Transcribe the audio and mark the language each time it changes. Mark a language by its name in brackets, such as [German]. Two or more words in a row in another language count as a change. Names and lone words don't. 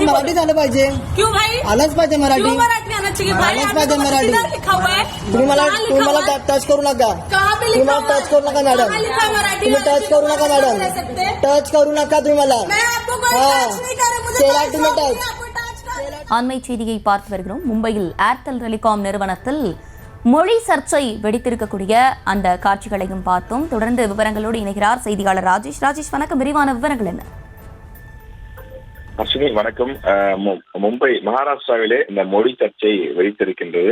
[Marathi] मराठी झालं पाहिजे [Hindi] क्यों भाई [Marathi] आलंच पाहिजे मराठी [Hindi] मराठी आना चाहिए भाई [Marathi] आलंच पाहिजे मराठी [Hindi] लिखा हुआ है [Marathi] तुम्हाला टच करू नका तुम्हाला टच करू नका मॅडम तुम्ही टच करू नका मॅडम टच करू नका तुम्ही मला तुम्ही टच [Tamil] அண்மை செய்தியை பார்த்து வருகிறோம். மும்பையில் ஏர்டெல் டெலிகாம் நிறுவனத்தில் மொழி சர்ச்சை வெடித்திருக்கக்கூடிய அந்த காட்சிகளையும் பார்த்தோம். தொடர்ந்து விவரங்களோடு இணைகிறார் செய்தியாளர் ராஜேஷ். ராஜேஷ் வணக்கம், விரிவான விவரங்கள் என்ன? அஸ்வினி வணக்கம். மும்பை மகாராஷ்டிராவிலே இந்த மொழி சர்ச்சை வெடித்திருக்கின்றது.